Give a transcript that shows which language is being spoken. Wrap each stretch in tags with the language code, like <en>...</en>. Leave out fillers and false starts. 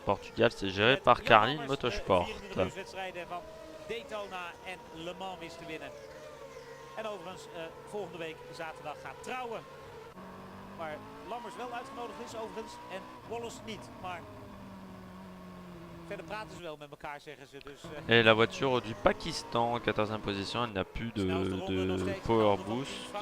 <fr>Portugal, c'est géré par Carlin Motorsport.</fr> <nl>4 wedstrijden van Daytona en Le Mans wist te winnen. En overigens volgende week zaterdag gaat trouwen. Maar Lammers wel uitgenodigd is overigens en Wallace niet. Maar verder praten ze wel met elkaar, zeggen ze. Dus,</nl> <fr>Et la voiture du Pakistan, 14e position, elle n'a plus de power boost.</fr>